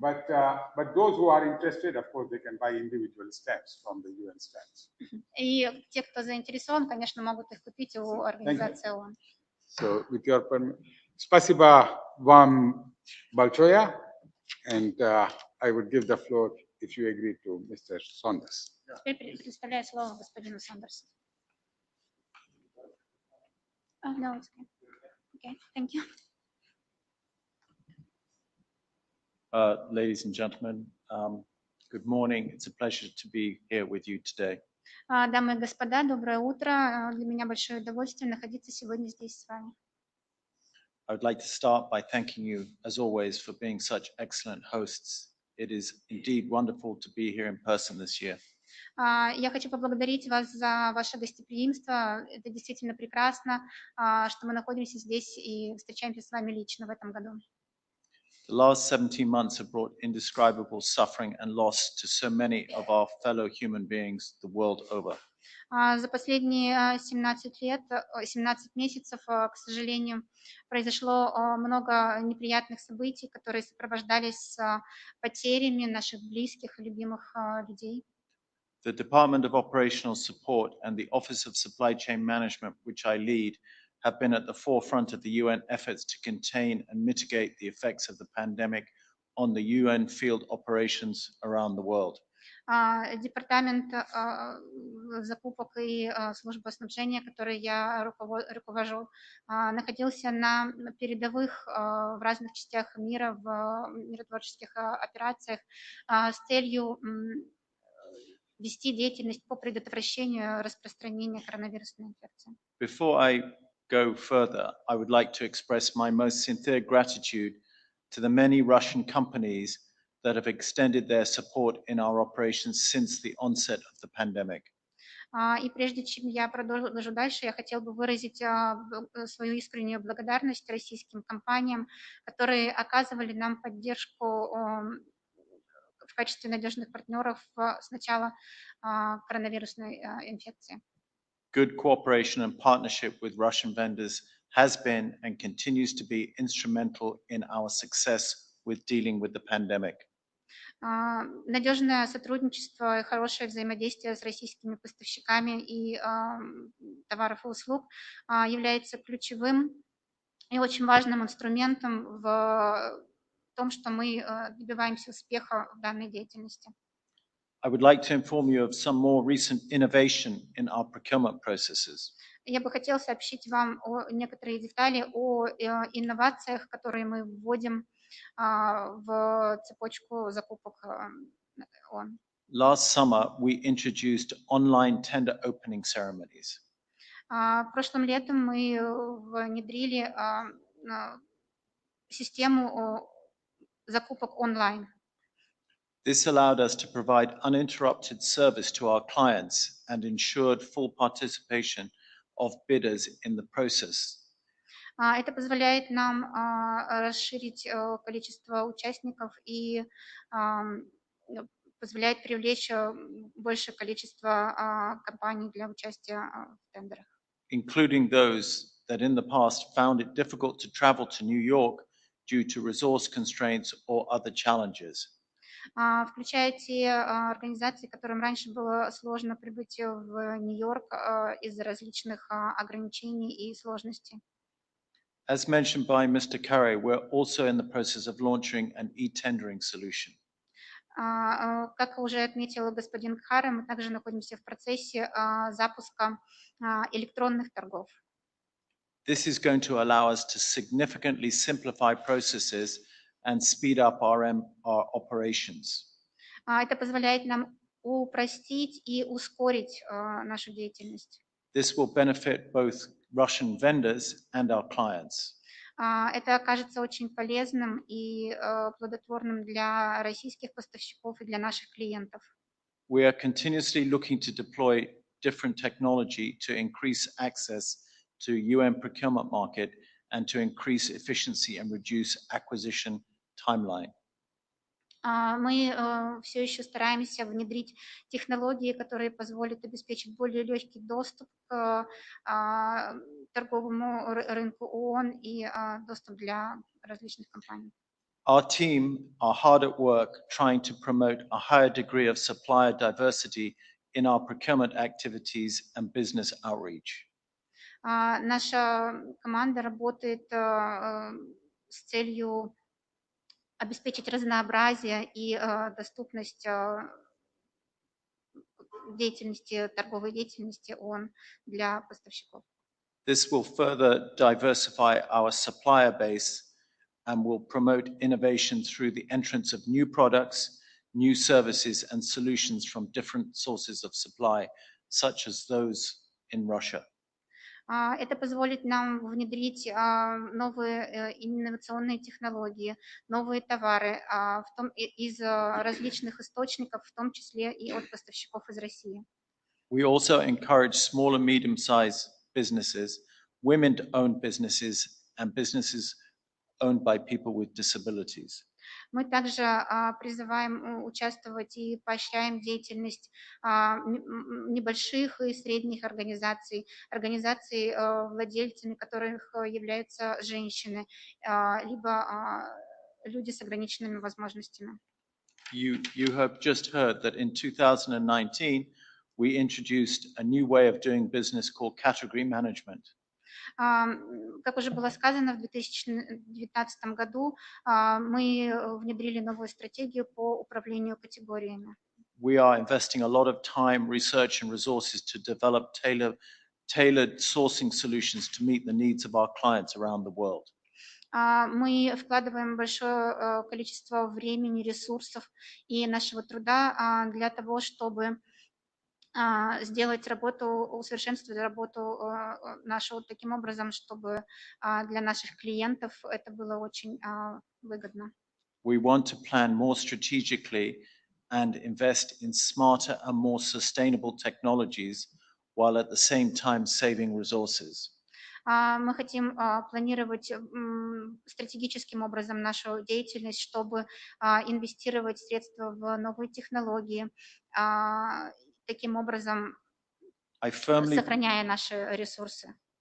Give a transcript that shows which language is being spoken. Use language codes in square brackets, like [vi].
[en] But those who are interested, of course, they can buy individual stamps from the UN stamps. [ru] И те, кто заинтересован, конечно, могут их купить у организации ООН. [en] So, with your permission, [ru] спасибо вам большое, [en] and I would give the floor, if you agree, to Mr. Saunders. [ru] Теперь предоставляю слово господину Сандерсу. [en] No, it's okay. Okay, thank you. Ladies and gentlemen, good morning. It's a pleasure to be here with you today. [ru] Дамы и господа, доброе утро. Для меня большое удовольствие находиться сегодня здесь с вами. [en] I would like to start by thanking you, as always, for being such excellent hosts. It is indeed wonderful to be here in person this year. [ru] Я хочу поблагодарить вас за ваше гостеприимство. Это действительно прекрасно, что мы находимся здесь и встречаемся с вами лично в этом году. [en] The last 17 months have brought indescribable suffering and loss to so many of our fellow human beings the world over. [ru] За последние 17 месяцев, к сожалению, произошло много неприятных событий, которые сопровождались потерями наших близких и любимых людей. [en] The Department of Operational Support and the Office of Supply Chain Management, which I lead, have been at the forefront of the UN efforts to contain and mitigate the effects of the pandemic on the UN field operations around the world. [ru] Департамент закупок и служба снабжения, которой я руковожу, находился на передовых в разных частях мира в миротворческих операциях с целью вести деятельность по предотвращению распространения коронавирусной инфекции. [en] Before I go further, I would like to express my most sincere gratitude to the many Russian companies that have extended their support in our operations since the onset of the pandemic. [ru] И прежде чем я продолжу дальше, я хотел бы выразить свою искреннюю благодарность российским компаниям, которые оказывали нам поддержку в качестве надежных партнеров с начала коронавирусной инфекции. [en] Good cooperation and partnership with Russian vendors has been and continues to be instrumental in our success with dealing with the pandemic. [ru] Надежное сотрудничество и хорошее взаимодействие с российскими поставщиками и товаров и услуг является ключевым и очень важным инструментом в том, что мы добиваемся успеха в данной деятельности. [en] I would like to inform you of some more recent innovation in our procurement processes. [ru] Я бы хотела сообщить вам о некоторые детали о инновациях, которые мы вводим в цепочку закупок ООН. [en] Last summer, we introduced online tender opening ceremonies. [ru] Прошлым летом мы внедрили систему закупок онлайн. [en] This allowed us to provide uninterrupted service to our clients and ensured full participation of bidders in the process. [ru] Это позволяет нам расширить количество участников и позволяет привлечь большее количество компаний для участия в тендерах. [en] Including those that in the past found it difficult to travel to New York due to resource constraints or other challenges. [ru] Включая те организации, которым раньше было сложно прибыть в Нью-Йорк из-за различных ограничений и сложностей. [en] As mentioned by Mr. Kkhare, we're also in the process of launching an e-tendering solution. [ru] Как уже отметил господин Кхаре, мы также находимся в процессе запуска электронных торгов. [en] This is going to allow us to significantly simplify processes and speed up our operations. [ru] Это позволяет нам упростить и ускорить нашу деятельность. [en] This will benefit both Russian vendors and our clients. [ru] Это окажется очень полезным и плодотворным для российских поставщиков и для наших клиентов. [en] We are continuously looking to deploy different technology to increase access to UN procurement market and to increase efficiency and reduce acquisition timeline. [ru] Мы все еще стараемся внедрить технологии, которые позволят обеспечить более легкий доступ к торговому рынку ООН и доступ для различных компаний. [en] Our team are hard at work trying to promote a higher degree of supplier diversity in our procurement activities and business outreach. [ru] Наша команда работает с целью обеспечить разнообразие и доступность деятельности, торговой деятельности ООН для поставщиков. [en] This will further diversify our supplier base and will promote innovation through the entrance of new products, new services and solutions from different sources of supply, such as those in Russia. [ru] Это позволит нам внедрить новые инновационные технологии, новые товары из различных источников, в том числе и от поставщиков из России. [en] We also encourage small and medium-sized businesses, women-owned businesses, and businesses owned by people with disabilities. [ru] Мы также призываем участвовать и поощряем деятельность небольших и средних организаций, владельцами которых являются женщины, либо люди с ограниченными возможностями. [en] You have just heard that in 2019, we introduced a new way of doing business called category management. [ru] Как уже было сказано, в 2019 году мы внедрили новую стратегию по управлению категориями. [en] We are investing a lot of time, research, and resources to develop tailored sourcing solutions to meet the needs of our clients around the world. [ru] Мы вкладываем большое количество времени, ресурсов и нашего труда для того, чтобы сделать работу, усовершенствовать работу нашу таким образом, чтобы для наших клиентов это было очень выгодно. [en] We want to plan more strategically and invest in smarter and more sustainable technologies while at the same time saving resources. [ru] Мы хотим планировать стратегическим образом нашу деятельность, чтобы инвестировать средства в новые технологии, таким образом сохраняя наши ресурсы.